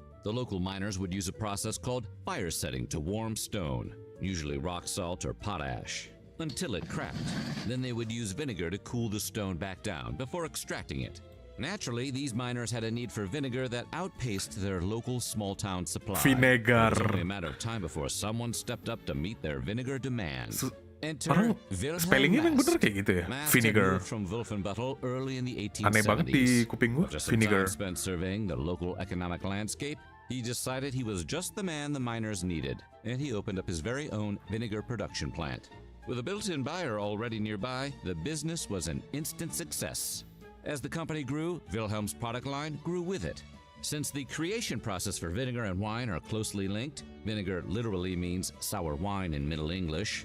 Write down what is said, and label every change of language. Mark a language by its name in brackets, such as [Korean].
[English] The local miners would use a process called fire setting to warm stone, usually rock salt or potash, until it cracked. Then they would use vinegar to cool the stone back down before extracting it. Naturally, these miners had a need for vinegar that outpaced their local small-town supply. Vinegar. It was only a matter of time before someone stepped up to meet their vinegar demand. [Indonesian] Orang spellingnya yang bener kayak gitu ya, vinegar. Aneh banget di kuping gua, vinegar. [English] Spent surveying the local economic landscape, he decided he was just the man the miners needed, and he opened up his very own vinegar production plant. With a built-in buyer already nearby, the business was an instant success. As the company grew, Wilhelm's product line grew with it. Since the creation process for vinegar and wine are closely linked, vinegar literally means sour wine in Middle English.